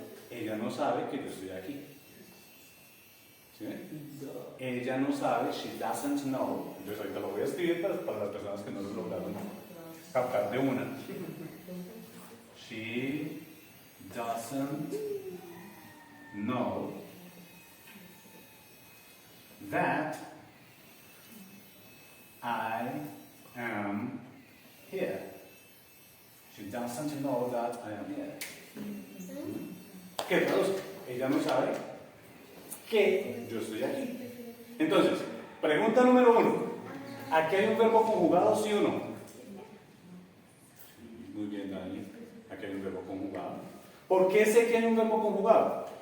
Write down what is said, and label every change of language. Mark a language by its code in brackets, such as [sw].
[es] Ella no sabe que yo estoy aquí. ¿Sí? Ella no sabe, [en] she doesn't know. [es] Entonces ahorita lo voy a escribir para las personas que no lo lograron captar de una. [en] She doesn't know that I am here. She doesn't know that I am here. [es] ¿Qué traduce? Ella no sabe que yo estoy aquí. Entonces, pregunta número 1. ¿Aquí hay un verbo conjugado, sí o no? Muy bien, Dani. Aquí hay un verbo conjugado. ¿Por qué sé que hay un verbo conjugado?